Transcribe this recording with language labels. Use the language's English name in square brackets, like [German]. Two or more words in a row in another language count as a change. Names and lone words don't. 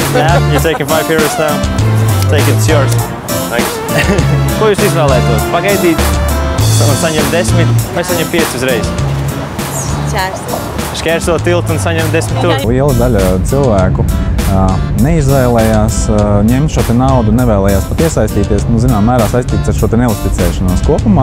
[English] Yeah, you're taking 5 euros now. Take it, it's yours. Thanks. [Latvian] Ko jūs izvēlētos? Pagaidīt un saņemt 10, vai saņemt 5 uzreiz? Šķērsot tiltu un saņemt 10 tur. Liela daļa cilvēku neizvēlējās ņemt šo naudu, nevēlējās pat iesaistīties, zinām mērā saistīts ar šo neusticēšanos kopumā.